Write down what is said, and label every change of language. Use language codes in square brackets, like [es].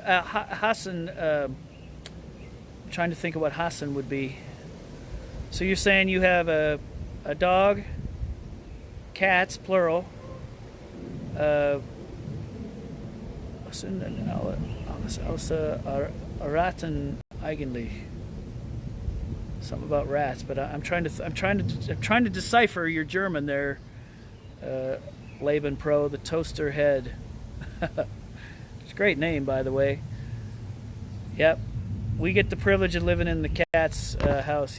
[en] Hassan, I'm trying to think of what Hassan would be. So you're saying you have a dog, cats, plural. [de] Alles außer Ratten eigentlich. [en] Something about rats, but I'm trying to decipher your German there, Laban Pro, the Toaster Head. It's a great name, by the way. Yep, we get the privilege of living in the cat's house.